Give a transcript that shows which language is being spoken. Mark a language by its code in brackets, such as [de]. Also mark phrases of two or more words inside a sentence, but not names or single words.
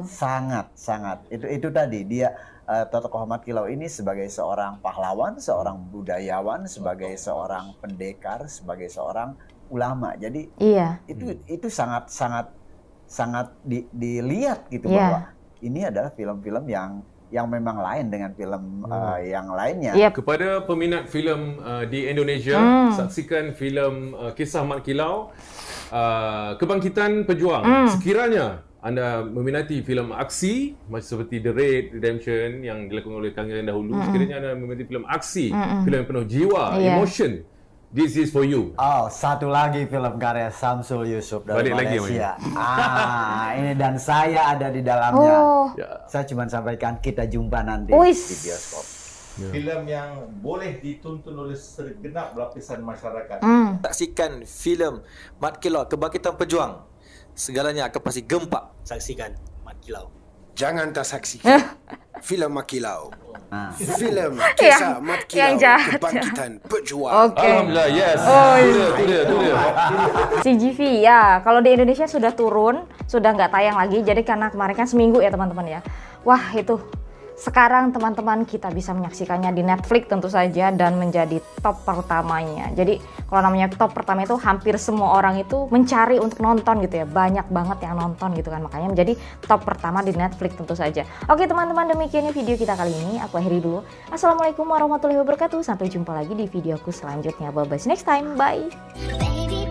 [id] Sangat itu tadi dia Tokoh Mat Kilo ini sebagai seorang pahlawan, seorang budayawan, sebagai seorang pendekar, sebagai seorang ulama. Jadi Iya. itu sangat dilihat gitu Iya. bahwa ini adalah film-film yang memang lain dengan film yang lainnya. Iya. [ms] Kepada peminat filem di Indonesia, saksikan filem Kisah Mat Kilau, Kebangkitan Pejuang. Sekiranya anda meminati filem aksi macam seperti The Raid, Redemption yang dilakukan oleh Kang Yang dahulu, sekiranya anda meminati filem aksi, filem penuh jiwa, [id] Iya. [en] emotion, this is for you. [id] Oh, satu lagi film karya Samsul Yusuf dari Balik lagi, Malaysia. Ini dan saya ada di dalamnya. Oh. Saya cuma sampaikan kita jumpa nanti [jv] Wis. [id] di bioskop. [ms] Filem yang boleh ditonton oleh segenap lapisan masyarakat. Saksikan filem Mat Kilau, Kebangkitan Pejuang. Segalanya akan pasti gempak. Saksikan Mat Kilau. Jangan tak saksikan filem Mat Kilau. Filem Yang- kisah Mat yang Kilau, jahat. Kebangkitan Pejuang. [id] Oke. Alhamdulillah, yes. Oh, Itu dia. CGV ya, kalau di Indonesia sudah turun, sudah nggak tayang lagi. Jadi karena kemarin kan seminggu ya teman-teman ya. Wah itu, sekarang teman-teman kita bisa menyaksikannya di Netflix tentu saja dan menjadi top pertamanya. Jadi kalau namanya top pertama itu hampir semua orang itu mencari untuk nonton gitu ya. Banyak banget yang nonton gitu kan, makanya menjadi top pertama di Netflix tentu saja. Oke teman-teman, demikiannya video kita kali ini. Aku akhiri dulu. [ar] السلام عليكم ورحمة الله وبركاته. [id] Sampai jumpa lagi di videoku selanjutnya. [en] Bye bye, next time, bye.